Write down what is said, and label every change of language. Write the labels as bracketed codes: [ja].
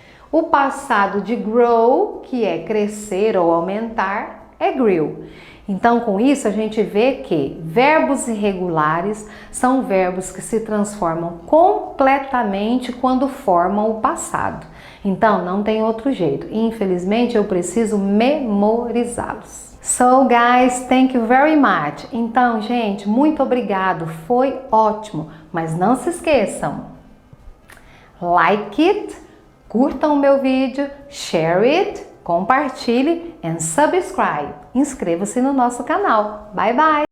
[pt] O passado de grow, que é crescer ou aumentar, é grew. Então, com isso, a gente vê que verbos irregulares são verbos que se transformam completamente quando formam o passado. Então, não tem outro jeito. Infelizmente, eu preciso memorizá-los. [en] So guys, thank you very much. [pt] Então, gente, muito obrigado, foi ótimo. Mas não se esqueçam, [en] like it, [pt] curtam o meu vídeo, [en] share it, [pt] compartilhe [en] and subscribe. [pt] Inscreva-se no nosso canal. [en] Bye bye!